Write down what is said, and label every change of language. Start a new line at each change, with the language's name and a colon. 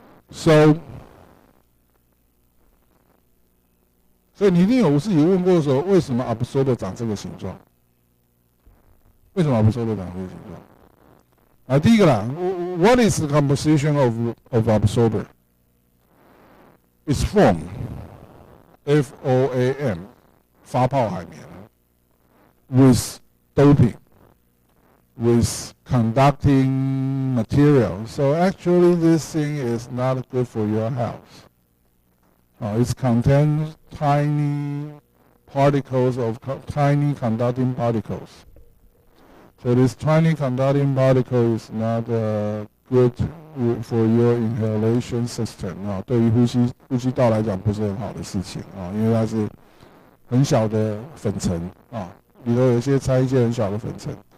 Chinese: So 所以你一定有自己问过说，为什么 absorber 长这个形状？为什么 absorber 长这个形状？第一个啦
English: ，What is the composition of absorber? It's foam, FOAM,
Chinese: 发泡海绵
English: with doping, with conducting material. So actually, this thing is not good for your health. It contains tiny particles of tiny conducting particles. So this tiny conducting particle is not good for your inhalation system.
Chinese: 对于呼吸道来讲不是很好的事情因为它是很小的粉尘里头有一些掺一些很小的粉尘。